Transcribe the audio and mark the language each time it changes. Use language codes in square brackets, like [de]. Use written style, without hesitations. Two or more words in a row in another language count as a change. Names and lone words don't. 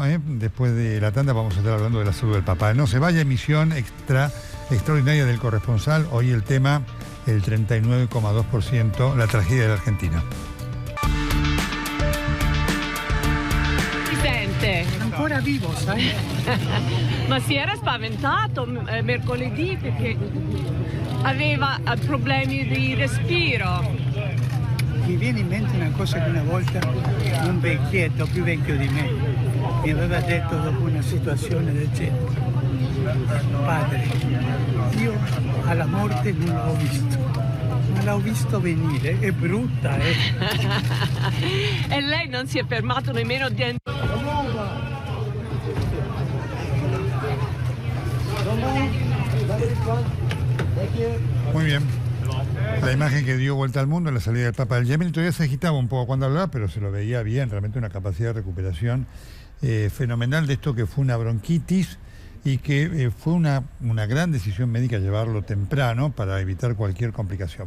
[es] Después de la tanda vamos a estar hablando de la salud del papá. No se vaya, emisión extraordinaria del corresponsal. Hoy el tema, el 39,2%, la tragedia de la Argentina. Vicente. [it] ancora vivo, sai? Ma si era spaventato mercoledì perché aveva problemi di respiro. Mi viene in mente una cosa che una volta un vecchietto più vecchio di me mi aveva detto dopo una situazione del genere: padre, io alla morte non l'ho visto, ma l'ho visto venire, è brutta, eh? E lei non si è fermato nemmeno di... [es] Muy bien. La imagen que dio vuelta al mundo en la salida del Papa del Yemen, todavía se agitaba un poco cuando hablaba, pero se lo veía bien, realmente una capacidad de recuperación fenomenal de esto que fue una bronquitis y que fue una gran decisión médica llevarlo temprano para evitar cualquier complicación.